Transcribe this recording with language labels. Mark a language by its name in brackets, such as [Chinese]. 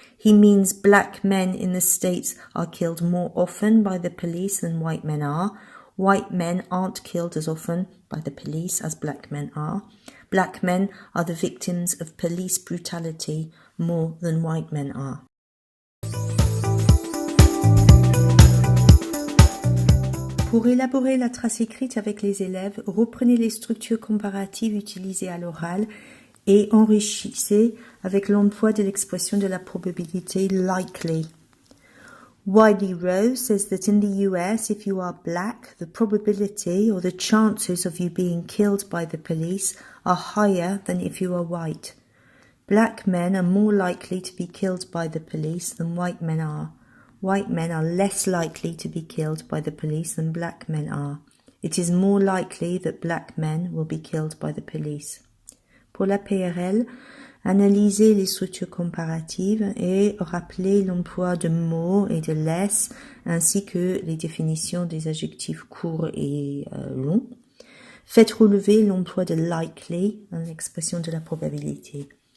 [English] He means black men in the States are killed more often by the police than white men are. White men aren't killed as often by the police as black men are. Black men are the victims of police brutality more than white men are. [French] Pour élaborer la trace écrite avec les élèves, reprenez les structures comparatives utilisées à l'oral et enrichissez avec l'emploi de l'expression de la probabilité likely. [English] Wiley Rowe says that in the US, if you are black, the probability or the chances of you being killed by the police are higher than if you are white. Black men are more likely to be killed by the police than white men are. White men are less likely to be killed by the police than black men are. It is more likely that black men will be killed by the police. [French] Pour la PRL, analysez les structures comparatives et rappelez l'emploi de mots et de less, ainsi que les définitions des adjectifs courts et longs. Faites relever l'emploi de likely, l'expression de la probabilité.